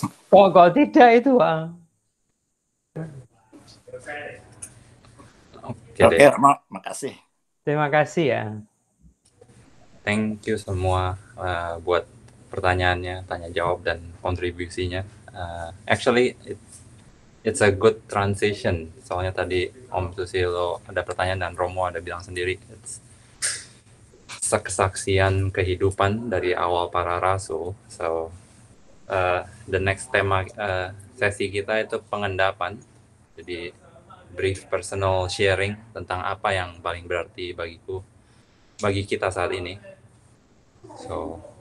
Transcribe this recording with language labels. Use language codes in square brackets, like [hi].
[id] Kok tidak itu? Oke, makasih. Terima kasih ya. [en] Thank you [id] semua buat pertanyaannya, tanya jawab dan kontribusinya. [en] Actually it's a good transition. [id] Soalnya tadi Om Susilo ada pertanyaan dan Romo ada bilang sendiri, it's kesaksian kehidupan dari awal para rasul. [en] So the next [id] tema sesi kita itu pengendapan. Jadi [en] brief personal sharing [id] tentang apa yang paling berarti bagi kita saat ini. So